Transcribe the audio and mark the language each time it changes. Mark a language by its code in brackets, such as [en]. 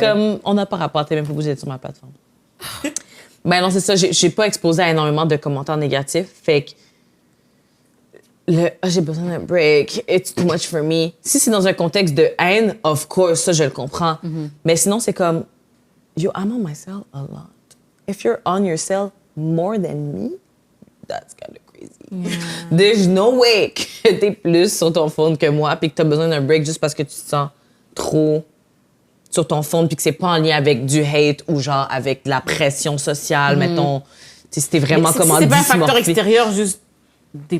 [fr] comme, on n'a pas rapport, t'es même pas obligé d'être sur ma plateforme. Ben non, c'est ça, j'ai pas exposé à énormément de commentaires négatifs. Fait que j'ai besoin d'un break, [en] it's too much for me. [fr] Si c'est dans un contexte de haine, [en] of course, [fr] ça, je le comprends. Mais sinon, c'est comme, [en] yo, I'm on my cell a lot. If you're on your cell more than me, that's kind of crazy. Yeah. There's no way [fr] que t'es plus sur ton phone que moi puis que t'as besoin d'un break juste parce que tu te sens trop sur ton phone puis que c'est pas en lien avec du hate ou genre avec de la pression sociale, mettons. C'était vraiment comment C'est pas un facteur dysmorphique. extérieur, juste des